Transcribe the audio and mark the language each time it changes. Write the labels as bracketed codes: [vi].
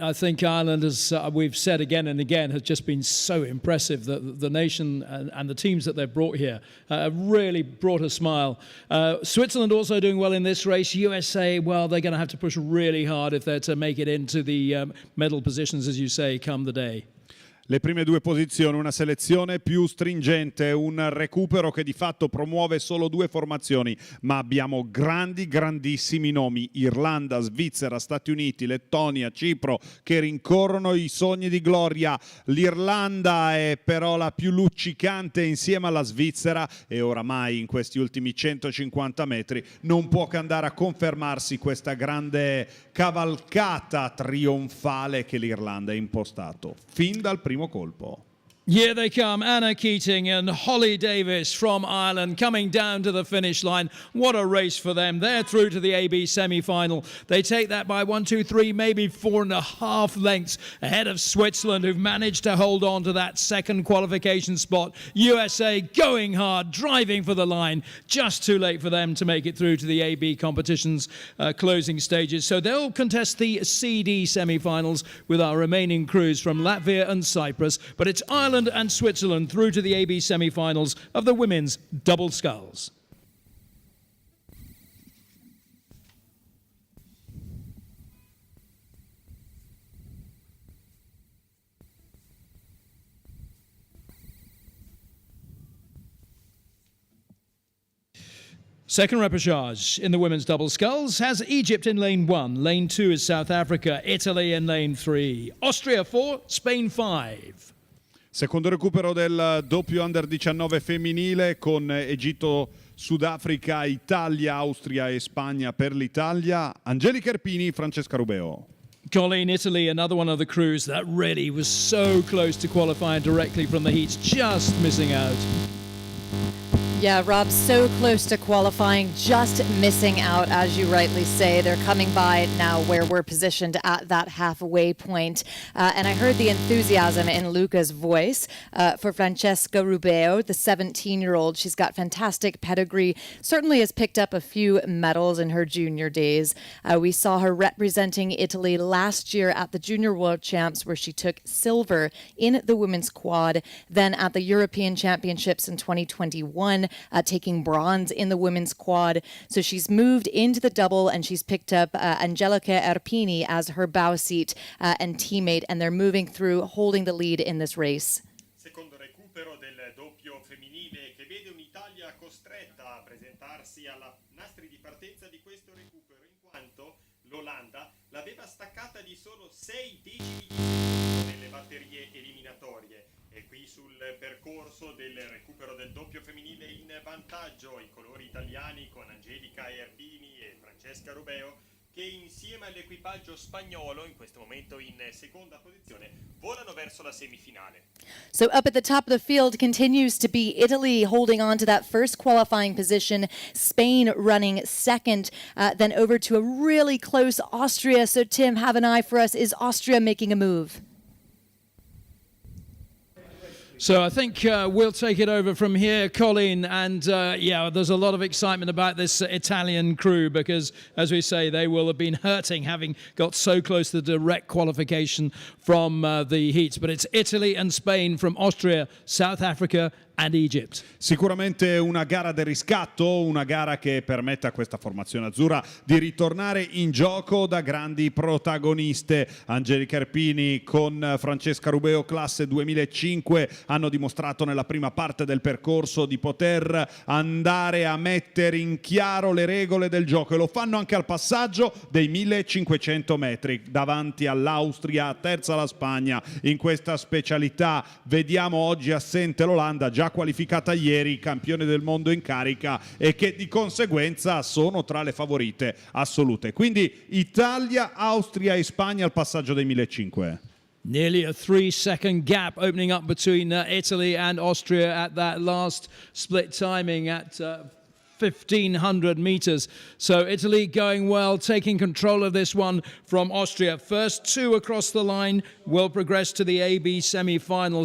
[en] I think Ireland, as we've said again and again, has just been so impressive. The nation and the teams that they've brought here have really brought a smile. Switzerland also doing well in this race. USA, well, they're going to have to push really hard if they're to make it into the medal positions, as you say, come the day. [it] Le prime due posizioni, una selezione più stringente, un recupero che di fatto promuove solo 2 formazioni, ma abbiamo grandissimi nomi: Irlanda, Svizzera, Stati Uniti, Lettonia, Cipro, che rincorrono i sogni di gloria. L'Irlanda è però la più luccicante insieme alla Svizzera, e oramai in questi ultimi 150 metri non può che andare a confermarsi questa grande cavalcata trionfale che l'Irlanda ha impostato fin dal primo colpo. [en] Here they come, Anna Keating and Holly Davis from Ireland coming down to the finish line. What a race for them. They're through to the AB semi-final. They take that by 1, 2, 3, maybe 4.5 lengths ahead of Switzerland, who've managed to hold on to that second qualification spot. USA going hard, driving for the line. Just too late for them to make it through to the AB competition's closing stages. So they'll contest the CD semi-finals with our remaining crews from Latvia and Cyprus. But it's Ireland and Switzerland through to the AB semi-finals of the women's double sculls. Second repechage in the women's double sculls has Egypt in lane 1. Lane 2 is South Africa, Italy in lane 3. Austria 4, Spain 5. [it] Secondo recupero del doppio under 19 femminile con Egitto, Sudafrica, Italia, Austria e Spagna per l'Italia. Angelica Erpini, Francesca Rubeo. [en] Colleen, Italy, another one of the crews that really was so close to qualifying directly from the heats, just missing out. Yeah, Rob, so close to qualifying, just missing out, as you rightly say. They're coming by now where we're positioned at that halfway point. And I heard the enthusiasm in Luca's voice for Francesca Rubeo, the 17-year-old. She's got fantastic pedigree, certainly has picked up a few medals in her junior days. We saw her representing Italy last year at the Junior World Champs, where she took silver in the women's quad, then at the European Championships in 2021. Taking bronze in the women's quad. So she's moved into the double and she's picked up Angelica Erpini as her bow seat and teammate, and they're moving through, holding the lead in this race. [it] Secondo recupero del doppio femminile che vede un'Italia costretta a presentarsi alla nastri di partenza di questo recupero, in quanto l'Olanda l'aveva staccata di solo 6 decimi di secondo nelle batterie eliminatorie. E qui sul percorso del recupero del doppio femminile in vantaggio i colori italiani con Angelica Erpini e Francesca Rubeo, che insieme all'equipaggio spagnolo, in questo momento in seconda posizione, volano verso la semifinale. [en] So up at the top of the field continues to be Italy holding on to that first qualifying position, Spain running second, then over to a really close Austria. So Tim, have an eye for us. Is Austria making a move? So I think we'll take it over from here, Colleen. And yeah, there's a lot of excitement about this Italian crew because, as we say, they will have been hurting having got so close to the direct qualification from the heats. But it's Italy and Spain from Austria, South Africa and Egypt. [it] Sicuramente una gara del riscatto, una gara che permette a questa formazione azzurra di ritornare in gioco da grandi protagoniste. Angelica Erpini con Francesca Rubeo, classe 2005, hanno dimostrato nella prima parte del percorso di poter andare a mettere in chiaro le regole del gioco, e lo fanno anche al passaggio dei 1500 metri davanti all'Austria, terza la Spagna in questa specialità. Vediamo oggi assente l'Olanda, già qualificata ieri, campione del mondo in carica, e che di conseguenza sono tra le favorite assolute. Quindi Italia, Austria e Spagna al passaggio dei 1500. [en] Nearly a 3-second gap opening up between Italy and Austria at that last split timing at 1,500 meters. So Italy going well, taking control of this one from Austria. First two across the line will progress to the AB semi-final.